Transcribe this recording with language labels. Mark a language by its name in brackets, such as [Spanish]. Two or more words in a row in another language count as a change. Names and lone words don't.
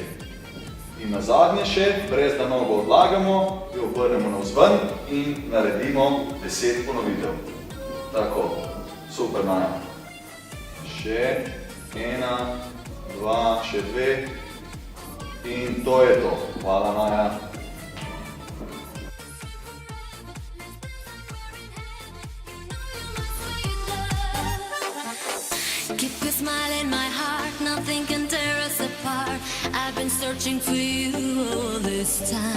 [Slovenian] In na zadnje še, brez da nogo odlagamo, jo obrnemo navzven in naredimo 10 ponovitev. Tako. Super, Naja. Še 1, 2, še 2. In to je to. Hvala, Naja. [English] Keep your smile in my heart, nothing can tear us apart. I've been searching for you all this time.